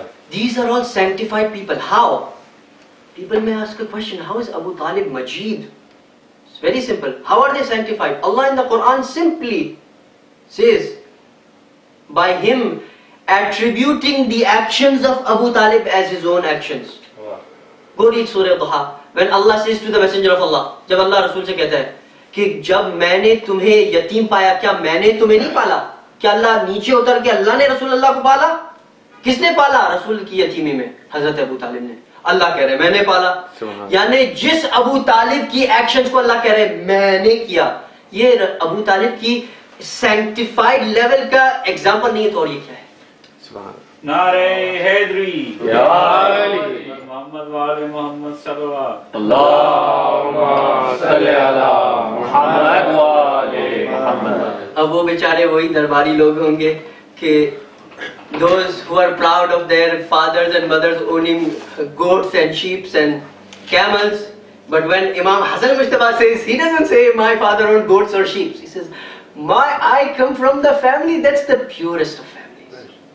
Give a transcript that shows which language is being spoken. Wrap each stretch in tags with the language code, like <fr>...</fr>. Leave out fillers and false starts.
<en>These are all sanctified people. How? People may ask a question, how is Abu Talib Majid? It's very simple. How are they sanctified? Allah in the Quran simply says, by him attributing the actions of Abu Talib as his own actions. Go read Surah Duha. When Allah says to the messenger of Allah,</en> <ur>جب اللہ رسول سے کہتا ہے کہ جب میں نے تمہیں یتیم پایا, کیا میں نے تمہیں نہیں پالا؟ کیا اللہ نیچے اتر کے اللہ نے رسول اللہ کو پالا؟ کس نے پالا رسول کی یتیمی میں؟ حضرت ابو طالب نے. اللہ کہہ رہے میں نے پالا, یعنی جس ابو طالب کی ایکشنز کو اللہ کہہ رہے میں نے کیا. یہ ابو طالب کی سینکٹیفائڈ لیول کا ایگزامپل نہیں ہے تو اور یہ کیا ہے؟ نعرہ حیدری یا علی محمد وآل محمد صلی اللہ اللہم صلی علی محمد وآل محمد. اب وہ بیچارے وہی درباری لوگ ہوں گے کہ</ur> <en>those who are proud of their fathers and mothers owning goats and sheep and camels, but when Imam Hassan Mujtaba says, he doesn't say my father owned goats or sheep. He says, I come from the family that's the purest of families.</en>